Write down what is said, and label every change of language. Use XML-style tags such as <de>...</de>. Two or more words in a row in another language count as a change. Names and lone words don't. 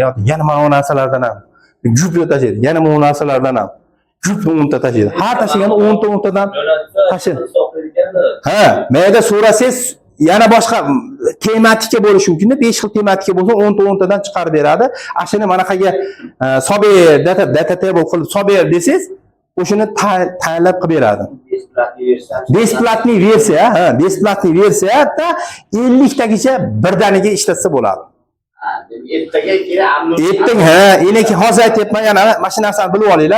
<uz>Yana mana bu narsalardan ham. Juftni tashlaydi. Yana bu narsalardan ham. Juftni 10 ta tashlaydi. Har tashlagan 10 tadan tashlaydi. Ha, menda so'rasangiz yana boshqa tematika bo'lishi mumkin. 5 xil tematika bo'lsa 10 tadan chiqarib beradi. Ashuni manaqaga sober</uz> <en>data table</en> <uz>qilib sober desangiz, o'shuni tayyorlab qilib beradi. Besplatniy versiya, besplatniy versiyada 50 tagacha birdaniga ishlatsa bo'ladi. Ertaga eniki hozir aytayapman, yana mana shu narsani bilib olinglar.</uz>